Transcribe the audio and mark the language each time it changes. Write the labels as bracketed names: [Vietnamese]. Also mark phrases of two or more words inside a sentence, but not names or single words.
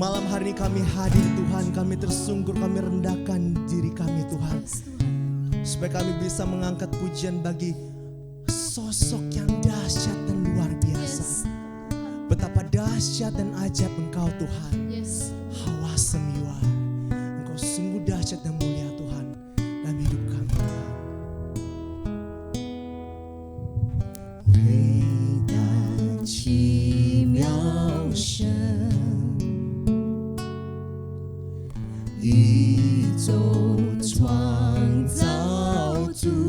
[Indonesian] hari ini kami hadir Tuhan, kami tersungkur, kami rendahkan diri kami Tuhan. Supaya kami bisa mengangkat pujian bagi sosok yang dahsyat dan luar biasa. Betapa dahsyat dan ajaib Engkau Tuhan. [English] How awesome you are. [Indonesian] Engkau sungguh dahsyat dan mulia Tuhan dalam hidup kami Tuhan. [Chinese] 伟大奇妙神，宇宙创造主，